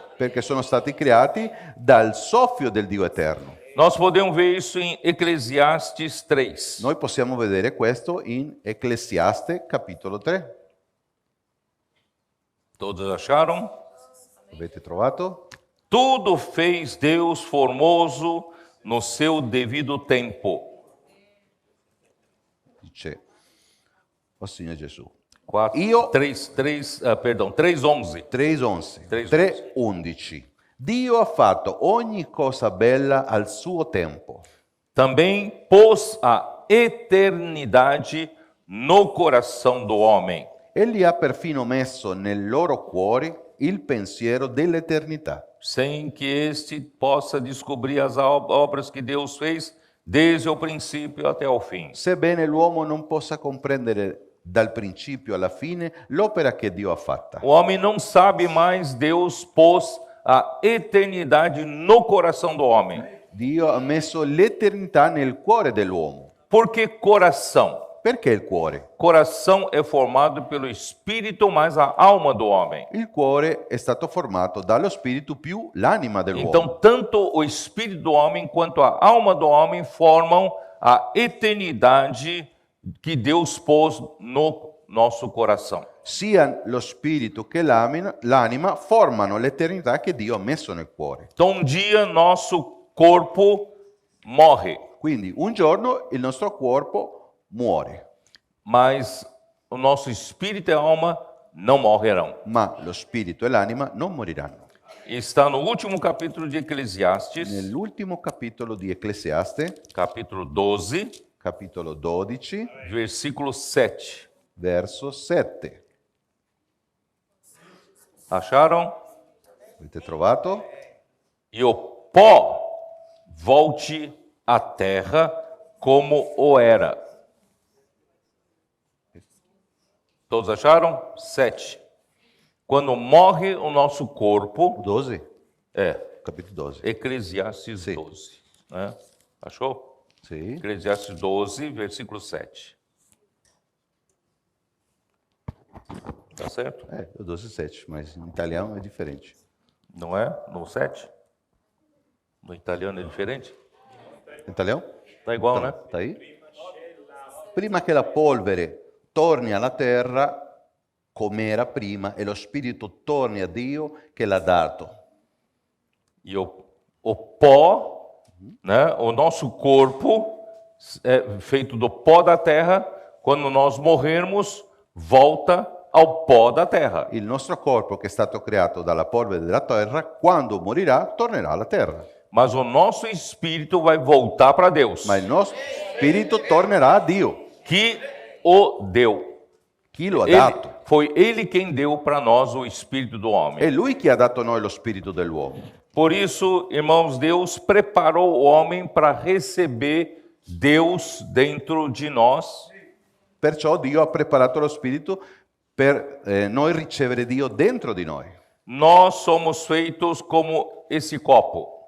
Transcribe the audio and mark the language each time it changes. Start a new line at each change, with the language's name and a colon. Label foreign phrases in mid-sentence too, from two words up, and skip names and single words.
Italian: perché sono stati creati dal soffio del Dio eterno.
Portuguese: Nós podemos ver isso em Eclesiastes 3.
Italian: Noi possiamo vedere questo in Ecclesiaste capitolo 3.
Portuguese: Todos acharam?
Italian: Avete trovato?
Portuguese: Tudo fez Deus formoso no seu devido tempo.
Italian: Dice, o Signore Gesù. 3:11. 3:11. 3:11. Dio ha fatto ogni cosa bella al suo tempo.
Portuguese: Também pôs a eternidade no coração do homem,
Italian: Egli ha perfino messo nel loro cuore il pensiero dell'eternità,
Portuguese: sem que este possa descobrir as obras que Deus fez desde o princípio até o fim.
Italian: sebbene l'uomo non possa comprendere dal principio alla fine l'opera che Dio ha fatta.
Portuguese: O homem não sabe mais, Deus pôs a eternidade no coração do homem.
Italian: Dio ha messo l'eternità nel cuore dell'uomo.
Portuguese: Por que coração?
Italian: Perché il cuore?
Portuguese: Coração é formado pelo espírito mais a alma do homem.
Italian: Il cuore è stato formato dallo spirito più l'anima dell'uomo.
Portuguese: Então, tanto o espírito do homem quanto a alma do homem formam a eternidade que Deus pôs no nosso coração.
Italian: Sia lo spirito che l'anima formano l'eternità che Dio ha messo nel cuore.
Portuguese: Então, dia nosso corpo morre,
Italian: Quindi un giorno il nostro corpo muore,
Portuguese: mas o nosso espírito e alma não morrerão.
Italian: ma lo spirito e l'anima non moriranno.
Portuguese: Está no último capítulo de Eclesiastes,
Italian: Nell'ultimo capitolo di Ecclesiaste,
Portuguese: capítulo 12,
Italian: capitolo 12,
Portuguese: versículo 7.
Italian: verso 7.
Portuguese: Acharam?
Italian: Avete trovato?
Portuguese: E o pó volte à terra como o era. Todos acharam? 7. Quando morre o nosso corpo, 12? é
Italian: Capitolo 12.
Portuguese: Eclesiastes Sim. 12. Né? Achou?
Italian: Sì.
Portuguese: Eclesiastes 12, versículo 7. Tá certo?
Italian: 12, 7, mas in italiano è differente.
Portuguese: Não é? No 7? No italiano é diferente?
Italian: In italiano?
Portuguese: Tá igual, né?
Italian: Sta ahí? Prima che la polvere torni alla terra come era prima e lo spirito torni a Dio che l'ha dato.
Portuguese: E o pó, né, o nosso corpo é feito do pó da terra, quando nós morrermos, volta ao pó da terra.
Italian: Il nostro corpo che è stato creato dalla polvere della terra, quando morirà, tornerà alla terra.
Portuguese: Mas o nosso espírito vai voltar para Deus,
Italian: Ma il nostro spirito tornerà a Dio.
Portuguese: que o deu.
Italian: Chi lo ha dato?
Portuguese: Foi Ele quem deu para nós o espírito do homem.
Italian: È Lui che ha dato a noi lo spirito dell'uomo.
Portuguese: Por isso, irmãos, Deus preparou o homem para receber Deus dentro de nós.
Italian: Perciò Dio ha preparato lo spirito per noi ricevere Dio dentro di noi.
Portuguese: Nós somos feitos como esse copo.